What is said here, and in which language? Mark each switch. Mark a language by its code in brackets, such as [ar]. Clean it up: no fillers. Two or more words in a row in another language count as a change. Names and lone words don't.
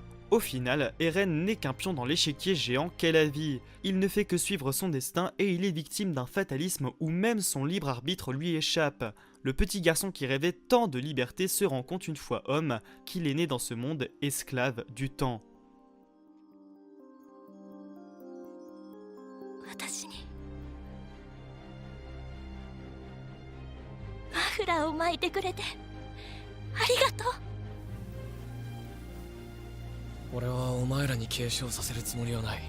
[fr] Au final, Eren n'est qu'un pion dans l'échiquier géant qu'est la vie. Il ne fait que suivre son destin et il est victime d'un fatalisme où même son libre arbitre lui échappe. Le petit garçon qui rêvait tant de liberté se rend compte une fois homme qu'il est né dans ce monde esclave du temps. [ja] 私にマフラーを巻いてくれてありがとう。俺はお前らに継承させるつもりはない。